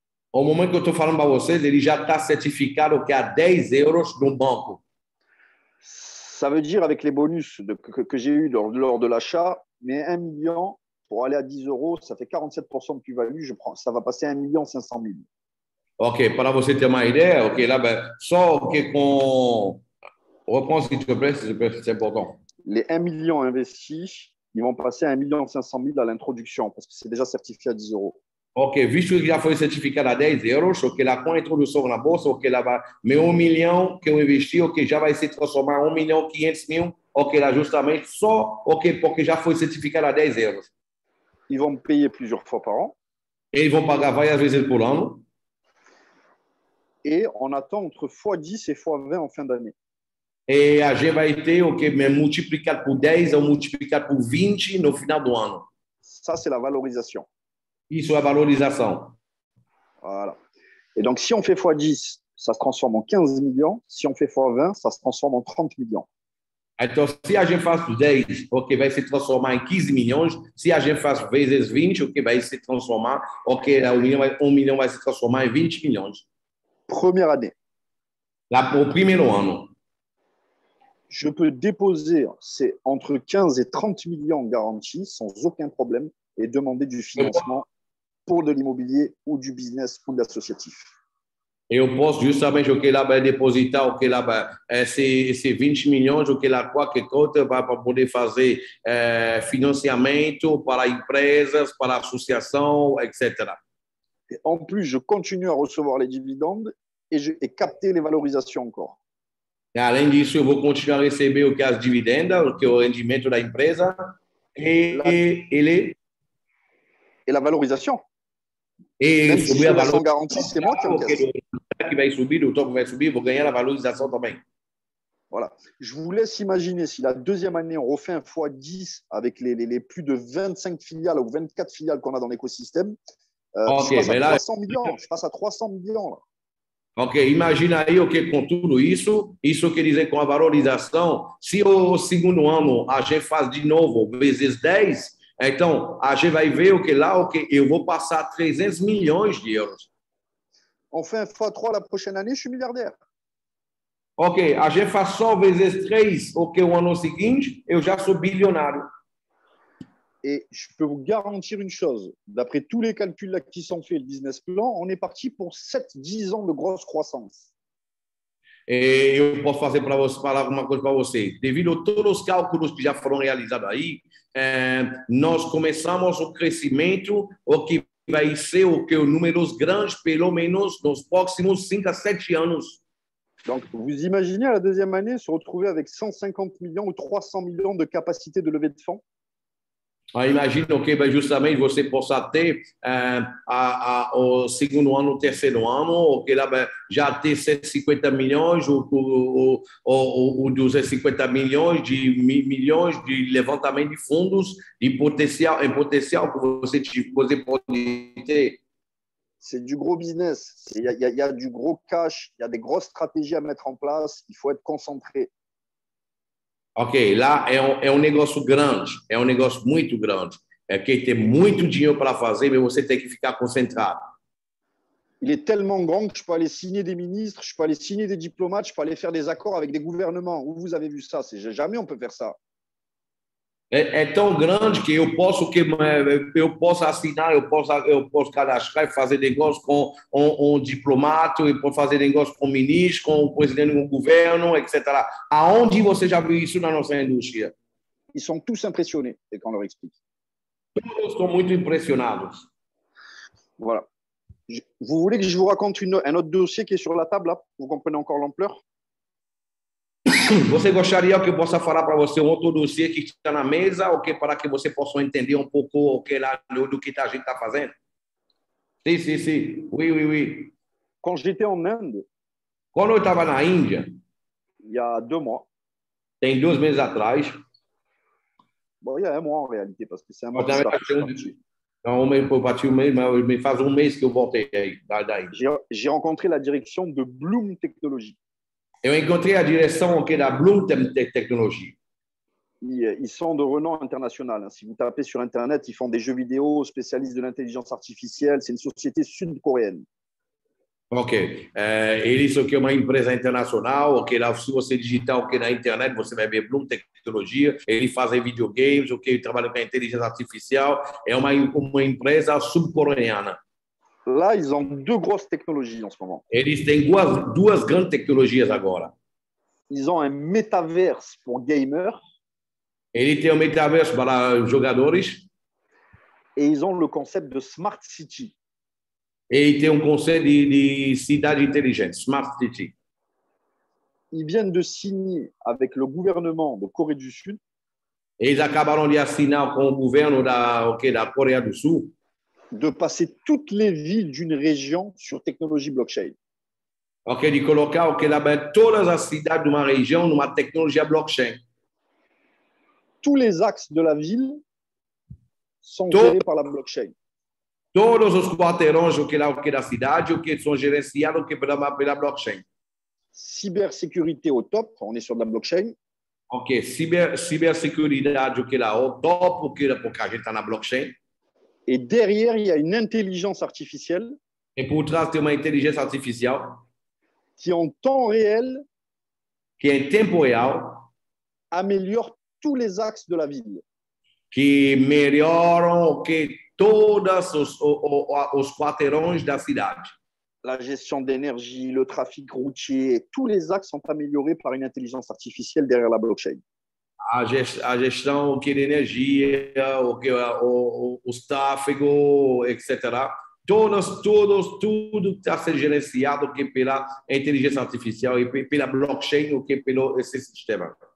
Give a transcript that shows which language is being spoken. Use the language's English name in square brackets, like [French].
[Portuguese] Au momento que eu estou falando para vocês, ele já está certificado a 10 euros no banco. [French] Ça veut dire, avec les bonus que j'ai eu lors de l'achat, mais 1 million pour aller à 10 euros, ça fait 47% de plus-value. Ça va passer à 1,5 million. [Portuguese] Ok, para você ter uma ideia, là, só com... [French] Reprends s'il te plaît, c'est important. Les 1 million investis, ils vont passer à 1,5 million à l'introduction parce que c'est déjà certifié à 10 euros. [Portuguese] Ok, visto que já foi certificado a 10 euros, lá com a introdução na bolsa, lá, meu 1 milhão que eu investi, já vai se transformar em 1.500.000, lá justamente só, porque já foi certificado a 10 euros. [French] Ils vont me payer plusieurs fois par an. [Portuguese] Eles vão pagar várias vezes por ano. [French] Et on attend entre x10 et x20 en fin d'année. [Portuguese] E a gente vai ter multiplicado por 10 ou multiplicado por 20 no final do ano. [French] Ça, c'est la valorisation. [Portuguese] Isso é a valorização. [French] Voilà. Et donc, si on fait x10, ça se transforme en 15 millions. Si on fait x20, ça se transforme en 30 millions. [Portuguese] Então, se a gente faz 10, vai se transformar em 15 milhões. Se a gente faz vezes 20, vai se transformar, 1 milhão vai se transformar em 20 milhões. [French] Première année. [Portuguese] Lá, au primeiro ano. [French] Je peux déposer, c'est entre 15 et 30 millions garantis sans aucun problème et demander du financement pour de l'immobilier ou du business ou de l'associatif. [Portuguese] Eu posso justamente lá depositar lá esse 20 milhões lá qualquer coisa para poder fazer financiamento para empresas, para associação, etc. [French] Et en plus, je continue à recevoir les dividendes et capter les valorisations encore. [Portuguese] E, além disso, eu vou continuar a receber as dividendas, o rendimento da empresa [French] et la valorisation. [Portuguese] E [French] même si je laisse en garantie, c'est moi qui encaisse. [Portuguese] Que vai subir, o token vai subir, vou ganhar a valorização também. [French] Voilà. Je vous laisse imaginer si la deuxième année, on refait un x10 avec les plus de 25 filiales ou 24 filiales qu'on a dans l'écosystème. Ok, Je passe à [Portuguese] mas lá, [French] 300 millions. Je passe à 300 millions. Là. [Portuguese] ok, imagina aí o que com tudo isso, isso quer dizer com a valorização, se o segundo ano a gente faz de novo vezes 10, então a gente vai ver o que lá, o que eu vou passar 300 milhões de euros. [French] On fait un x3 la prochaine année, je suis milliardaire. [Portuguese] Ok, a gente faz só vezes 3, o que o ano seguinte, eu já sou bilionário. [French] Et je peux vous garantir une chose, d'après tous les calculs là qui sont faits, le business plan, on est parti pour 7-10 ans de grosse croissance. [Portuguese] E eu posso fazer para você falar alguma coisa para você. Devido a todos os cálculos que já foram realizados aí, nós começamos o crescimento, o que vai ser o que os números grandes, pelo menos nos próximos 5 a 7 anos. [French] Donc, vous imaginez à la deuxième année se retrouver avec 150 millions ou 300 millions de capacité de levée de fonds? [Portuguese] Imagino que justamente você possa ter o segundo ano, o terceiro ano, o que lá já ter 150 milhões, ou 250 milhões de levantamento de fundos em potencial que você pode ter. [French] C'est du gros business. Y a du gros cash, il y a des grosses stratégies à mettre en place. Il faut être concentré. [Portuguese] Ok, lá é um negócio grande, é um negócio muito grande. É que tem muito dinheiro para fazer, mas você tem que ficar concentrado. [French] Il est tellement grand que je peux aller signer des ministres, je peux aller signer des diplomates, je peux aller faire des accords avec des gouvernements. Où vous avez vu ça? Jamais on peut faire ça. [Portuguese] É tão grande que eu posso assinar, eu posso cadastrar e fazer negócio com um diplomata, eu posso fazer negócio com o ministro, com o presidente do governo, etc. Aonde você já viu isso na nossa indústria? [French] Ils sont tous impressionnés quand on leur explique. [Portuguese] Todos estão muito impressionados. [French] Voilà. Vous voulez que je vous raconte un autre dossier qui est sur la table, là? Vous comprenez encore l'ampleur? [Portuguese] Você gostaria que eu possa falar para você um outro dossiê que está na mesa, ou que para que você possa entender um pouco o que lá do que a gente está fazendo? Sim, sim, sim. [French] Oui, oui, oui. Quand j'étais en Inde, [Portuguese] Quando eu estava na Índia, [French] il y a 2 mois, [Portuguese] tem 2 meses atrás, [French] bon, il y a 1 mois en réalité, parce que c'est 1 mois de ça que je suis parti. [Portuguese] Não, eu bati um mês, mas me faz um mês que eu voltei aí, daí. [French] J'ai rencontré la direction de Bloom Technology. [Portuguese] Eu encontrei a direção que da Bloom Technology. [French] Ils sont de renom international. Si vous tapez sur Internet, ils font des jeux vidéo spécialistes de l'intelligence artificielle. C'est une société sud-coréenne. Ok. [Portuguese] Eles são que é uma empresa internacional, que lá, se você digitar o que na internet, você vai ver Bloom Tecnologia. Eles fazem videogames, o que trabalha com a inteligência artificial. É uma empresa sul-coreana. [French] Là, ils ont 2 grosses technologies en ce moment. [Portuguese] Eles têm duas grandes tecnologias agora. [French] Ils ont un métaverse pour gamers. [Portuguese] Ele tem um metaverso para jogadores. [French] Et ils ont le concept de Smart City. [Portuguese] Ele tem um conceito de cidade inteligente, Smart City. [French] Ils viennent de signer avec le gouvernement de Corée du Sud. [Portuguese] Eles acabaram de assinar com o governo da Coreia do Sul [French] de passer toutes les villes d'une région sur technologie blockchain. [Portuguese] Ok, de colocar todas as cidades de uma região numa tecnologia blockchain. [French] Tous les axes de la ville sont gérés par la blockchain. [Portuguese] Todos os quarteirões da cidade que são gerenciados pela blockchain. [French] Cybersécurité au top, on est sur de la blockchain. [Portuguese] Ok, cibersecuridade au top, porque a gente está na blockchain. [French] Et derrière, il y a une intelligence artificielle. [Portuguese] Et por trás tem uma inteligência artificial [French] qui en temps réel [Portuguese] que em tempo real [French] améliore tous les axes de la ville. [Portuguese] Que melhoram todos os quarteirões da cidade. [French] La gestion d'énergie, le trafic routier, tous les axes sont améliorés par une intelligence artificielle derrière la blockchain. [Portuguese] A gestão de energia, os tráfego, etc. Tudo está sendo gerenciado pela inteligência artificial e pela blockchain, pelo esse sistema.